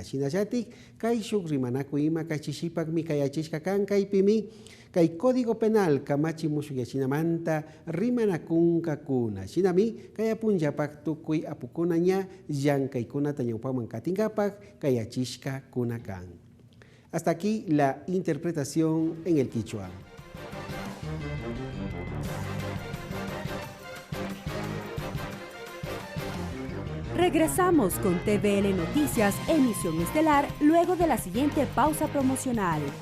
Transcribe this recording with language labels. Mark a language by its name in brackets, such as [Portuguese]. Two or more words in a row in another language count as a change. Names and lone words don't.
[Quechua] Shinallatik kay shuk rimanakuy ima kachishipakmi kayachishka kan kaypimi kay Código Penal kamachi mushuyachinamanta rimanakunkakuna. Shinami kay apunllapak tukuy apukuna ña llankaykunata ñawpaman katingapak kayachishka kunakan. [Spanish] Hasta aquí la interpretación en el quichua. Regresamos con TVL Noticias, emisión estelar, luego de la siguiente pausa promocional.